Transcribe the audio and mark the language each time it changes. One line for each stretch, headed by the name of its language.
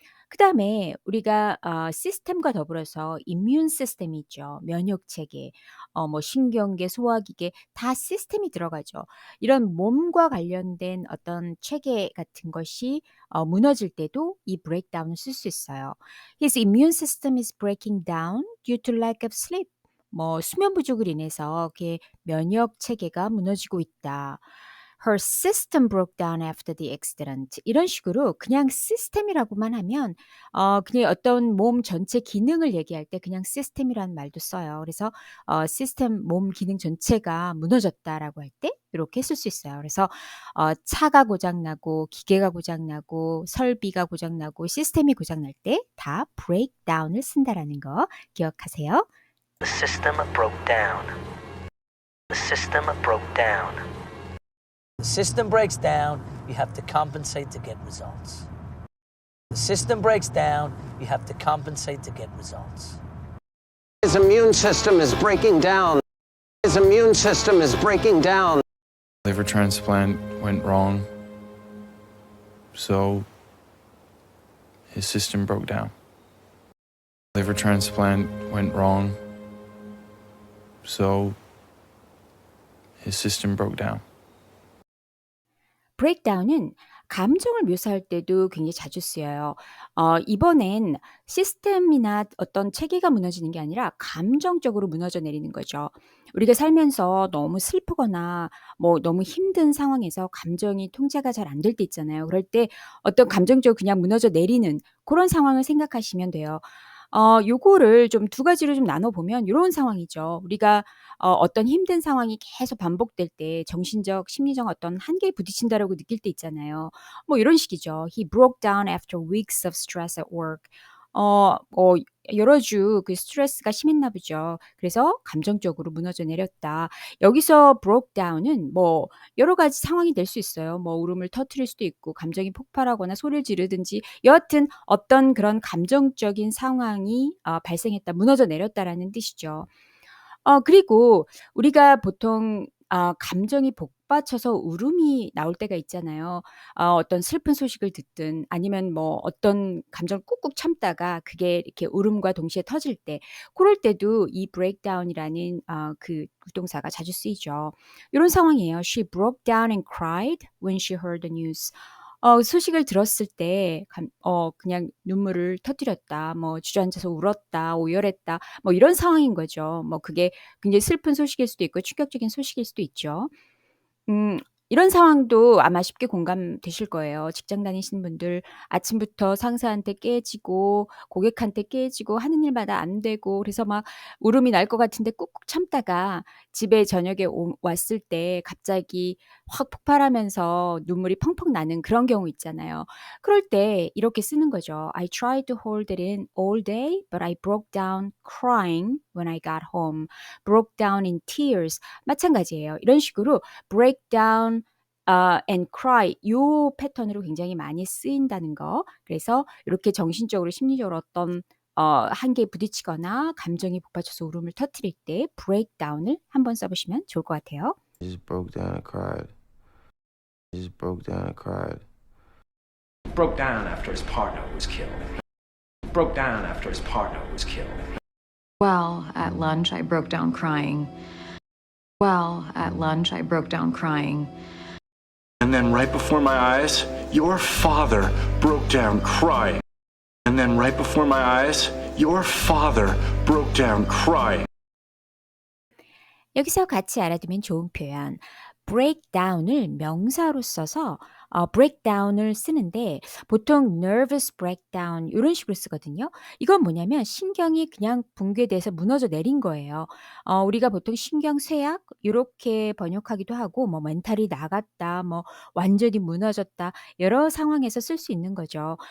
Korean: 그다음에 우리가 시스템과 더불어서 이뮨 시스템이 있죠. 면역 체계, 뭐 신경계, 소화기계 다 시스템이 들어가죠. 이런 몸과 관련된 어떤 체계 같은 것이 무너질 때도 이 breakdown을 쓸 수 있어요.
English: His immune system is breaking down due to lack of sleep.
Korean: 뭐 수면 부족을 인해서 그의 면역 체계가 무너지고 있다.
English: Her system broke down after the accident.
Korean: 이런 식으로 그냥 시스템이라고만 하면 그냥 어떤 몸 전체 기능을 얘기할 때 그냥 시스템이라는 말도 써요. 그래서 시스템 몸 기능 전체가 무너졌다라고 할 때 이렇게 쓸 수 있어요. 그래서 차가 고장 나고 기계가 고장 나고 설비가 고장 나고 시스템이 고장 날 때 다 breakdown을 쓴다라는 거 기억하세요.
English: The system broke down. The system broke down. The system breaks down, you have to compensate to get results. The system breaks down, you have to compensate to get results. His immune system is breaking down. His immune system is breaking down. Liver transplant went wrong, so his system broke down. Liver transplant went wrong, so his system broke down.
Korean: breakdown은 감정을 묘사할 때도 굉장히 자주 쓰여요. 이번엔 시스템이나 어떤 체계가 무너지는 게 아니라 감정적으로 무너져 내리는 거죠. 우리가 살면서 너무 슬프거나 뭐 너무 힘든 상황에서 감정이 통제가 잘 안 될 때 있잖아요. 그럴 때 어떤 감정적으로 그냥 무너져 내리는 그런 상황을 생각하시면 돼요. 요거를 좀 두 가지로 좀 나눠 보면 요런 상황이죠. 우리가 어떤 힘든 상황이 계속 반복될 때 정신적, 심리적 어떤 한계에 부딪힌다라고 느낄 때 있잖아요. 뭐 이런 식이죠.
English: He broke down after weeks of stress at work.
Korean: 여러 주 그 스트레스가 심했나 보죠. 그래서 감정적으로 무너져 내렸다. 여기서 broke down은 뭐 여러 가지 상황이 될 수 있어요. 뭐 울음을 터뜨릴 수도 있고 감정이 폭발하거나 소리를 지르든지 여하튼 어떤 그런 감정적인 상황이 발생했다, 무너져 내렸다라는 뜻이죠. 그리고 우리가 보통 감정이 복받쳐서 울음이 나올 때가 있잖아요. 어떤 슬픈 소식을 듣든 아니면 뭐 어떤 감정을 꾹꾹 참다가 그게 이렇게 울음과 동시에 터질 때 고럴 때도 이 breakdown이라는 그 부동사가 자주 쓰이죠. 요런 상황이에요.
English: She broke down and cried when she heard the news.
Korean: 소식을 들었을 때 그냥 눈물을 터뜨렸다. 뭐 주저앉아서 울었다. 오열했다. 뭐 이런 상황인 거죠. 뭐 그게 굉장히 슬픈 소식일 수도 있고 충격적인 소식일 수도 있죠. 이런 상황도 아마 쉽게 공감되실 거예요. 직장 다니시는 분들 아침부터 상사한테 깨지고 고객한테 깨지고 하는 일마다 안 되고 그래서 막 울음이 날 것 같은데 꾹꾹 참다가 집에 저녁에 왔을 때 갑자기 확 폭발하면서 눈물이 펑펑 나는 그런 경우 있잖아요. 그럴 때 이렇게 쓰는 거죠.
English: I tried to hold it in all day, but I broke down crying when I got home. Broke down in tears.
Korean: 마찬가지예요. 이런 식으로
English: break down and cry
Korean: 요 패턴으로 굉장히 많이 쓰인다는 거. 그래서 이렇게 정신적으로 심리적으로 어떤 한계에 부딪히거나 감정이 복받쳐서 울음을 터뜨릴 때 breakdown을 한번 써보시면 좋을 것 같아요.
English: He just broke down and cried. He just broke down and cried. Broke down after his partner was killed. Broke down after his partner was killed. Well, at lunch, I broke down crying. Well, at lunch, I broke down crying. And then right before my eyes, your father broke down crying. And then right before my eyes, your father broke down crying.
Korean: 여기서 같이 알아두면 좋은 표현 breakdown을 명사로 써서 breakdown을 쓰는데 보통 nervous breakdown 이런 식으로 쓰거든요. 이건 뭐냐면 신경이 그냥 붕괴돼서 무너져 내린 거예요. 우리가 보통 신경쇠약 이렇게 번역하기도 하고 뭐 멘탈이 나갔다, 뭐 완전히 무너졌다 여러 상황에서 쓸 수 있는 거죠.